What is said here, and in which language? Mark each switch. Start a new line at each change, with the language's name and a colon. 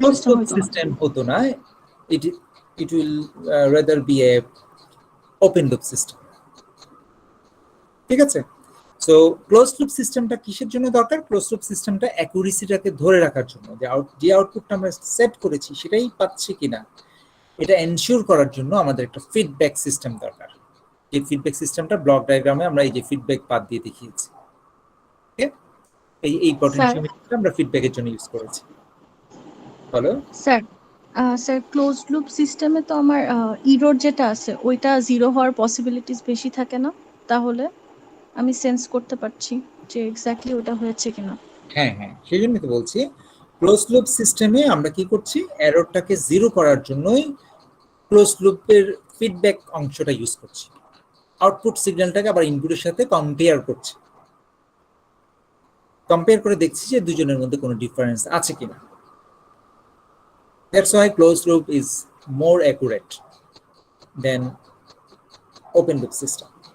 English: closed loop system
Bangla: হতো না,
English: it will rather be a open loop system.
Bangla: ঠিক আছে? সো ক্লোজ লুপ সিস্টেমটা কিসের জন্য দরকার? ক্লোজ লুপ সিস্টেমটা অ্যাকুরেসিটাকে ধরে রাখার জন্য, যে আউটপুটটা আমরা সেট করেছি সেটাই পাচ্ছি কিনা এটা এনশিওর করার জন্য আমাদের একটা ফিডব্যাক সিস্টেম দরকার। এই ফিডব্যাক সিস্টেমটা ব্লক ডায়াগ্রামে আমরা এই যে ফিডব্যাক পাথ দিয়ে দেখিয়েছি। ওকে, এই পটেনশিওমিটারটা আমরা ফিডব্যাকের জন্য ইউজ করেছি। বলো স্যার। স্যার ক্লোজ লুপ সিস্টেমে তো আমার ইরোর যেটা আছে ওইটা জিরো হওয়ার পসিবিলিটিস বেশি থাকে না, তাহলে আমি সেন্স করতে পারছি যে এক্স্যাক্টলি ওটা হয়েছে কিনা। হ্যাঁ, সেই জন্যই তো বলছি ক্লোজ লুপ সিস্টেমে আমরা কি করছি? এররটাকে জিরো করার জন্যই ক্লোজ লুপের ফিডব্যাক অংশটা ইউজ করছি। আউটপুট সিগন্যালটাকে আবার ইনপুটের সাথে কম্পেয়ার করছি, কম্পেয়ার করে দেখছি যে দুজনের মধ্যে কোনো ডিফারেন্স আছে কিনা।
English: That's why closed loop is more accurate than open loop system.